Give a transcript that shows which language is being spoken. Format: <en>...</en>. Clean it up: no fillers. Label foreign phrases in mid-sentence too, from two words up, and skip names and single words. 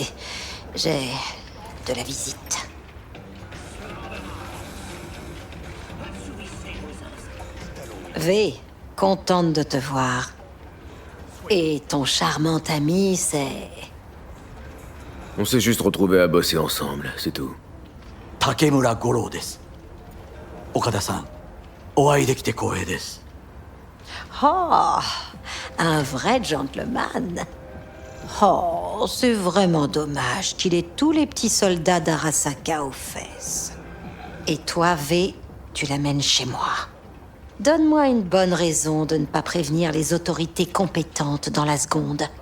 <fr>J'ai de la visite. V, contente de te voir. Et ton charmant ami, c'est... On s'est juste retrouvés à bosser ensemble, c'est tout.</fr> <ja>竹村五郎です. 岡田さん、お会いできて光栄です.</ja> <fr>Oh, un vrai gentleman. Oh, c'est vraiment dommage qu'il ait tous les petits soldats d'Arasaka aux fesses. Et toi, V, tu l'amènes chez moi. Donne-moi une bonne raison de ne pas prévenir les autorités compétentes dans la seconde.</fr>